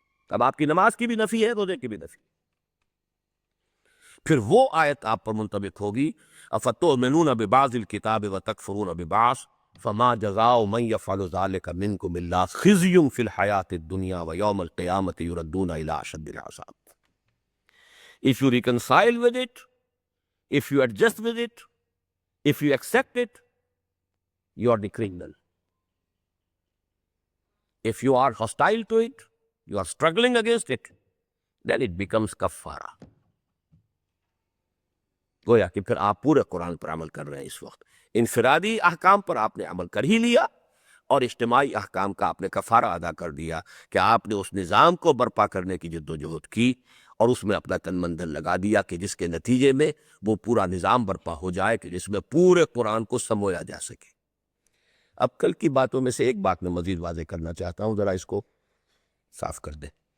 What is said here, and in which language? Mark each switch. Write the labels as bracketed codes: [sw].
[ur] اب آپ کی نماز کی بھی نفی ہے، روزے کی بھی نفی۔ پھر وہ آیت آپ پر منطبق ہوگی [ar] افتؤمنون ببعض الکتاب وتکفرون ببعض فما جزاء من يفعل ذلك منكم الا خزي في الحیاة الدنیا ویوم القیامة یردون الى اشد العذاب۔ [en] If you reconcile with it, if you adjust with it, if you accept it, you are the criminal. If you are hostile to it, you are struggling against it, then it becomes kafara. [ur] گویا کہ پھر آپ پورے قرآن پر عمل کر رہے ہیں اس وقت۔ انفرادی احکام پر آپ نے عمل کر ہی لیا، اور اجتماعی احکام کا آپ نے کفارہ ادا کر دیا کہ آپ نے اس نظام کو برپا کرنے کی جد و جہد کی اور اس میں اپنا تن من دھن لگا دیا کہ جس کے نتیجے میں وہ پورا نظام برپا ہو جائے کہ جس میں پورے قرآن کو سمویا جا سکے۔ اب کل کی باتوں میں سے ایک بات میں مزید واضح کرنا چاہتا ہوں، ذرا اس کو صاف کر دیں۔